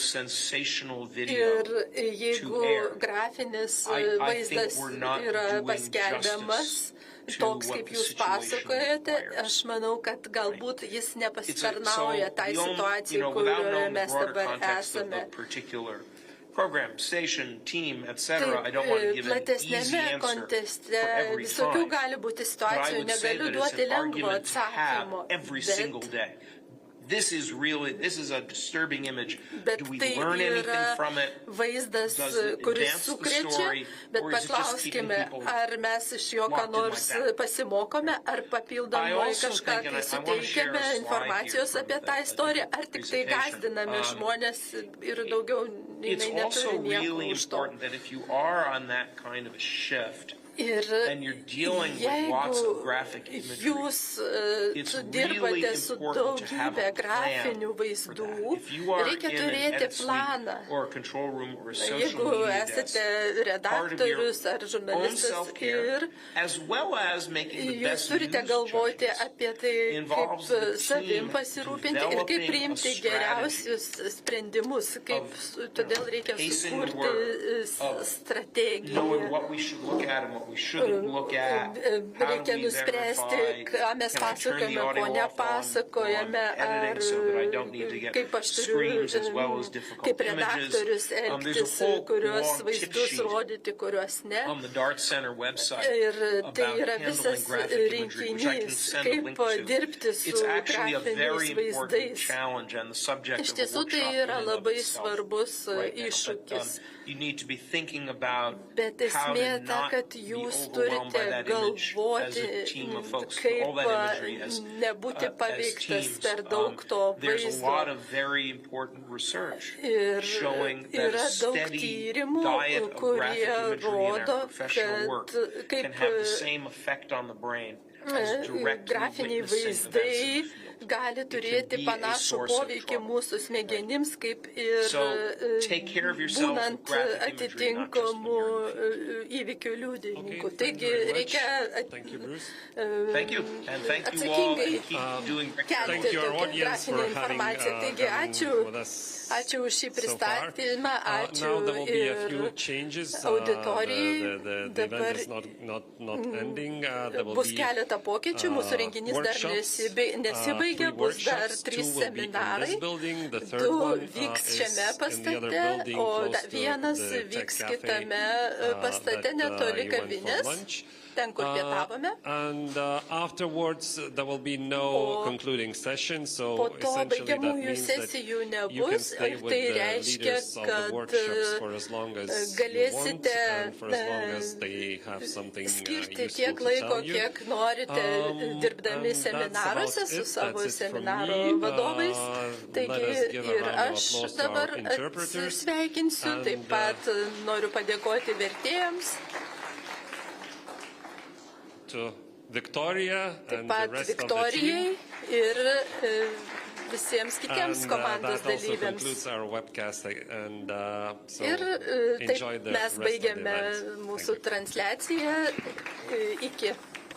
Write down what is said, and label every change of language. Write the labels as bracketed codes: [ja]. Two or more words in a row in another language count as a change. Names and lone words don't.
[lt] Ir jeigu grafinis vaizdas yra paskelbiamas, toks, kaip jūs pasakojate, aš manau, kad galbūt jis nepasitarnauja tai situacijai, kurioje mes dabar esame. [en] Program, station, team, etc. I don't want to give an easy answer for every [lt] visokių [en] time, [lt] gali būti [en] but I [lt] situacijų, [en] would say [lt] negaliu [en] that it's [lt] duoti [en] an [lt] lengvo [en] argument to have [lt] atsakymo. [en] every single day. This is a disturbing image. Do we [lt] Tai [en] learn anything [lt] yra [en] from it? [lt] vaizdas, [en] Does it [lt] kuris [en] advance the [lt] sukrečia, [en] story, [lt] bet [en] or is it just keeping [lt] paklauskime, [en] people [lt] ar mes iš jo ką [en] locked in [lt] nors [en] like that? [lt] pasimokome, ar [en] I [lt] papildomai [en] also [lt] kažką [en] think, and [lt] tai [en] I wanna share [lt] suteikiame [en] a slide [lt] informacijos [en] here [lt] apie [en] from [lt] tą [en] the [lt] istoriją, ar tik tai [en] presentation. [lt] gazdiname žmonės ir daugiau [en] It's [lt] jinai [en] also [lt] neturi nieko [en] really [lt] už to. [en] important that if you are on that kind of a shift, [lt] Ir [en] and you're dealing with lots of graphic imagery, [lt] jūs [en] it's [lt] dirbate [en] really [lt] su [en] important to have [lt] daugybė [en] a [lt] grafinių [en] plan [lt] vaizdų, [en] If you are [lt] reikia [en] in an [lt] turėti [en] edit suite [lt] planą. [en] or a control room or a social [lt] Jeigu [en] media desk, [lt] esate [en] part of your [lt] redaktorius ar [en] own [lt] žurnalistas [en] self-care, [lt] ir [en] as well as making the [lt] jūs [en] best [lt] turite [en] news [lt] galvoti [en] judgments, [lt] apie tai, kaip [en] involves the [lt] savim [en] team [lt] pasirūpinti ir kaip [en] developing a [lt] priimti geriausius sprendimus, todėl reikia [en] pacing the [lt] sukurti [en] work, of knowing [lt] strategiją. [en] what we should look at and what We shouldn't look at how [lt] reikia [en] do we [lt] nuspręsti, [en] verify, [lt] ką mes [en] can I turn the [lt] pasakojame, ko [en] audio off [lt] nepasakojame, [en] on editing so that I don't need to get [lt] kaip aš [en] screams as well as [lt] turiu [en] difficult [lt] kaip [en] images. [lt] redaktorius [en] There's a [lt] elgtis, [en] whole [lt] kuriuos [en] long tip [lt] vaizdus [en] sheet [lt] rodyti, kuriuos ne. [en] on the Dart Center website [lt] Ir tai [en] about [lt] yra [en] handling [lt] visas [en] graphic imagery, which I can [lt] rinkinys, [en] send a [lt] kaip [en] link to. [lt] dirbti su [en] It's actually a very [lt] grafiniais [en] important [lt] vaizdais. [en] challenge and the subject [lt] Iš [en] of the [lt] tiesų tai [en] workshop [lt] yra [en] in and of [lt] labai [en] itself [lt] svarbus [en] right now. [lt] iššūkis. [en] You need to be thinking about [lt] Bet [en] how [lt] esmė [en] to [lt] ta, [en] not [lt] kad [en] be [lt] jūs [en] overwhelmed by [lt] turite [en] that image as [lt] galvoti, [en] a team of folks, [lt] kaip [en] all that imagery as [lt] nebūti paveiktas [en] teams. [lt] per daug to [en] There's a [lt] vaizdo. [en] lot of very important research [lt] Ir [en] showing that a [lt] yra daug [en] steady [lt] tyrimų, [en] diet of graphic [lt] kurie [en] imagery in our [lt] rodo, [en] professional work [lt] kad [en] can [lt] kaip [en] have the same effect on the brain as directly [lt] grafiniai [en] witnessing events in [lt] vaizdai [en] the field. [lt] gali turėti [en] be a [lt] panašų [en] source of [lt] poveikį [en] trouble. [lt] mūsų smegenims, kaip ir [en] So, take care of yourself with [lt] būnant [en] graphic imagery, not just when [lt] atitinkamų įvykių liudininkų. Taigi reikia [en] Thank you, and thank you all, [lt] atsakingai [en] and keep doing [lt] kelti tokią grafinę informaciją. Taigi ačiū už šį pristatymą, ačiū ir auditorijai. Dabar bus keletą pokyčių, mūsų renginys dar nesibaigė, bus dar 3 seminarai, 2 vyks šiame pastate, o vienas vyks kitame pastate netoli kavinės, ten, kur pietavome. [en] And afterwards there will be no concluding session, so [lt] Po to [en] essentially that [lt] baigiamųjų [en] means that [lt] sesijų [en] you can [lt] nebus, [en] stay [lt] ir [en] with [lt] tai [en] the [lt] reiškia, [en] leaders of the [lt] kad [en] workshops for as long as you want, [lt] galėsite [en] and for as long as they have something [lt] skirti [en] useful [lt] tiek [en] to [lt] laiko, [en] tell you. [lt] kiek norite, dirbdami seminaruose su savo seminaro vadovais. Taigi ir aš dabar atsisveikinsiu, taip pat noriu padėkoti vertėjams. [en] To Victoria [lt] Taip [en] and the [lt] pat [en] rest of the [lt] Viktorijai [en] team. [lt] ir visiems kitiems komandos [en] That also [lt] dalyviams. [en] concludes our webcast, and so [lt] Ir [en] enjoy [lt] taip [en] the [lt] mes [en] rest of the [lt] baigiame [en] event. [lt] mūsų transliaciją. Iki.